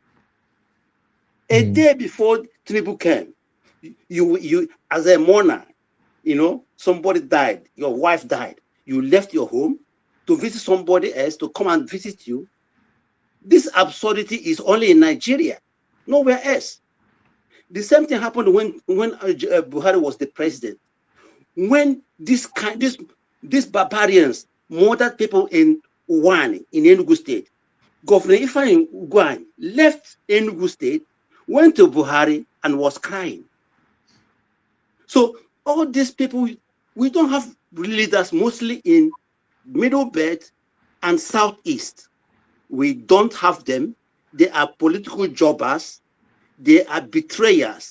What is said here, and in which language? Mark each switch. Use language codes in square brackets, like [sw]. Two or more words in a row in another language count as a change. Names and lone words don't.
[en] A day before Tinubu came, you as a mourner, you know, somebody died, your wife died, you left your home to visit somebody else to come and visit you. This absurdity is only in Nigeria, nowhere else. The same thing happened when Buhari was the president. When these barbarians murdered people in Uwani, in Enugu State, Governor Ifeanyi Ugwuanyi left Enugu State, went to Buhari and was crying. So all these people, we don't have leaders mostly in Middle Belt and Southeast. We don't have them. They are political jobbers. They are betrayers.